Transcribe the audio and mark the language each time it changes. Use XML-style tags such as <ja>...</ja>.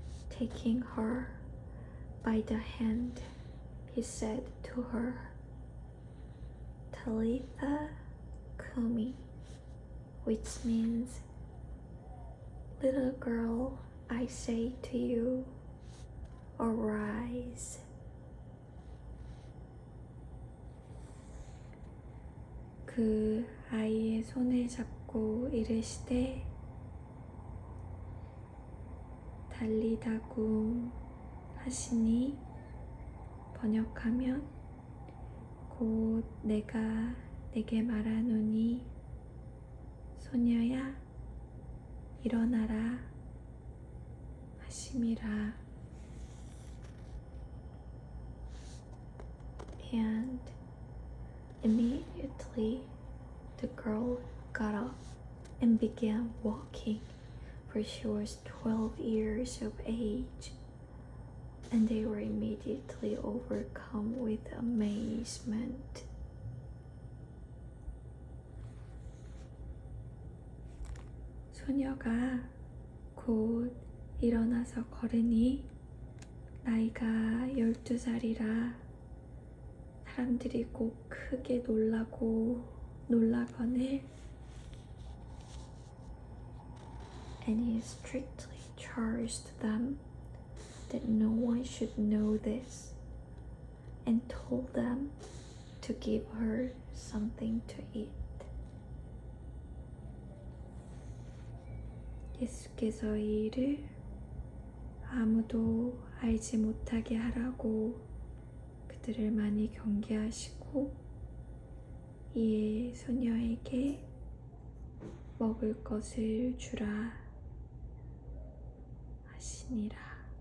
<en>taking her by the hand, he said to her, "Talitha Kumi," which means, "Little girl, I say to you, arise."</en> <ko>그 아이의 손을 잡고 이르시되, 달리다굼 하시니, 번역하면 곧 내가 내게 말하노니, 소녀야 일어나라 하심이라.</ko> <en>And immediately the girl got up and began walking, for she was 12 years of age. and they were immediately overcome with amazement.</en> <ko>소녀가 곧 일어나서 걸으니 나이가 12살이라 사람들이 꼭 크게 놀라거늘</ko> <en>and he strictly charged them that no one should know this and told them to give her something to eat.</en> <ko>예수께서 이 일을 아무도 알지 못하게 하라고 그들을 많이 경계하시고 이에 소녀에게 먹을 것을 주라 하시니라.</ko>